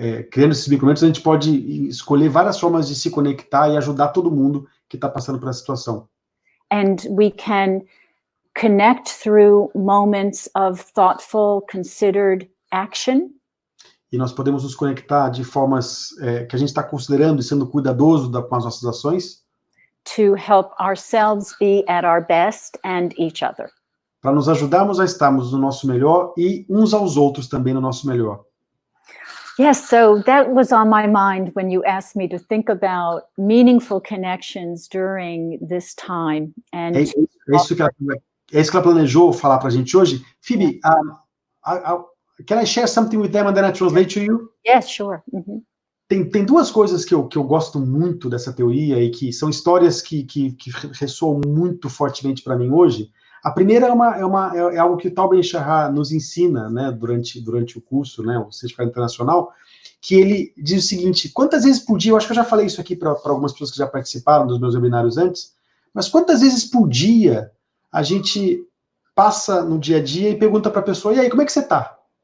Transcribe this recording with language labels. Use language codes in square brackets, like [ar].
[pt] Criando esses micromomentos, a gente pode escolher várias formas de se conectar e ajudar todo mundo que está passando por essa situação. [en] And we can connect through moments of thoughtful, considered action. [pt] E nós podemos nos conectar de formas que a gente está considerando e sendo cuidadoso com as nossas ações. [en] To help ourselves be at our best and each other. [pt] Para nos ajudarmos a estarmos no nosso melhor e uns aos outros também no nosso melhor. [en] Yes, so that was on my mind when you asked me to think about meaningful connections during this time. And [pt] é isso que ela planejou falar para a gente hoje. [en] Phoebe, can I share something with them and then I translate to you? Yes, sure. Mm-hmm. [pt] Tem duas coisas que eu gosto muito dessa teoria e que são histórias que ressoam muito fortemente para mim hoje. A primeira é algo que o Tal Ben-Shahar nos ensina, né, durante o curso, né, o certificado internacional, que ele diz o seguinte: quantas vezes por dia, eu acho que eu já falei isso aqui para algumas pessoas que já participaram dos meus webinários antes, mas quantas vezes por dia a gente passa no dia a dia e pergunta para a pessoa: e aí, como é que você está?